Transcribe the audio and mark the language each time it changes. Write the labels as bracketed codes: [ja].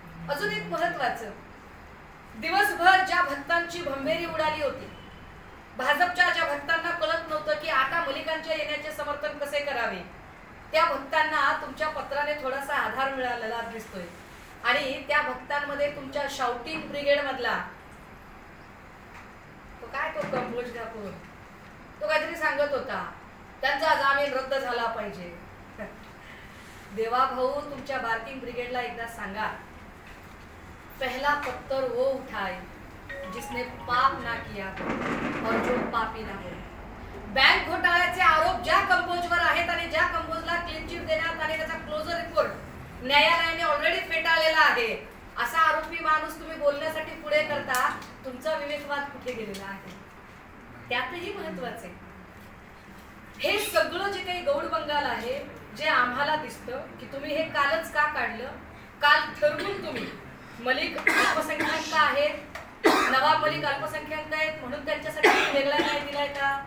[mr] अजून एक महत्वाचं, दिवसभर ज्या भक्तांची भंबेरी उडाली होती, भाजपच्या ज्या भक्तांना कळत नव्हतं की आता मलिकांच्या येण्याचे समर्थन कसे करावे, त्या भक्तांना तुमच्या पत्राने थोडासा आधार मिळालेला दिसतोय. आणि त्या भक्तांमध्ये तुमच्या शाउटिंग ब्रिगेड मधला तो काय तो कंबोज ठाकूर तो काहीतरी सांगत होता त्यांचा जामीन रद्द झाला पाहिजे. देवा भाऊ तुमच्या बार्किंग ब्रिगेडला एकदा सांगा, [hi] पहला पत्थर वो उठाए जिसने पाप ना किया और जो पापी ना हो. [mr] बँक घोटाळ्याचे आरोप ज्या कंपोजवर आहेत आणि ज्या कंपोजला क्लीन चिट देण्यात आणि त्याचा क्लोजर रिपोर्ट न्यायालयाने ऑलरेडी फेटाळलेला आहे, असा आरोपी माणूस तुम्ही बोलण्यासाठी पुढे करता, तुमचा विवेकवाद कुठे गेलेला आहे? त्यातही महत्वाचे हे सगळं जे काही गौड बंगाल आहे, जे आम्हाला दिसतं की तुम्ही हे कालच का काढलं, काल ठरवून तुम्ही मलिक अल्पसंख्याक आहेत, नवाब मलिक अल्पसंख्याक आहेत म्हणून त्यांच्यासाठी वेगळा न्याय दिलाय का?